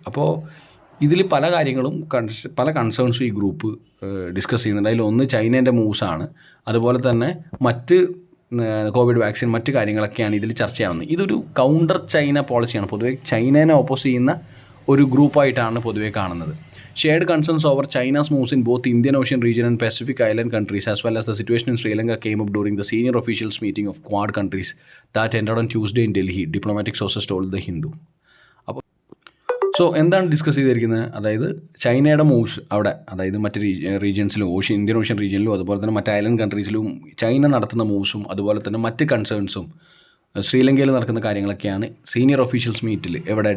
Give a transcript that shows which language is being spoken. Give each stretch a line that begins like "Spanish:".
Malayalam: അപ്പോൾ ഇതിൽ പല കാര്യങ്ങളും പല കൺസേൺസും ഈ ഗ്രൂപ്പ് ഡിസ്കസ് ചെയ്യുന്നുണ്ട്. അതിലൊന്ന് ചൈനേൻ്റെ മൂവ്സാണ്. അതുപോലെ തന്നെ മറ്റ് കോവിഡ് വാക്സിൻ മറ്റ് കാര്യങ്ങളൊക്കെയാണ് ഇതിൽ ചർച്ചയാവുന്നത്. ഇതൊരു കൗണ്ടർ ചൈന പോളിസിയാണ്. പൊതുവേ ചൈനേനെ ഓപ്പോസ് ചെയ്യുന്ന ഒരു ഗ്രൂപ്പായിട്ടാണ് പൊതുവേ കാണുന്നത്.
English: Shared concerns over China's moves in both Indian Ocean region and Pacific Island countries, as well as the situation in Sri Lanka, came up during the senior officials meeting of Quad countries that ended on Tuesday in Delhi, diplomatic sources told The Hindu.
Malayalam: അപ്പോൾ എന്താണ് discuss ചെയ്തിരിക്കുന്നത്? അതായത് ചൈനയുടെ moves അവിടെ, അതായത് മറ്റ് റീജിയൻസിലും Indian ocean റീജിയനിലും അതുപോലെ തന്നെ മറ്റ് ഐലൻഡ് കൺട്രീസിലും ചൈന നടത്തുന്ന മൂവ്സും അതുപോലെ തന്നെ മറ്റ് കൺസേൺസും ശ്രീലങ്കയിൽ നടക്കുന്ന കാര്യങ്ങളൊക്കെയാണ് സീനിയർ ഒഫീഷ്യൽസ് മീറ്റിൽ, എവിടെ?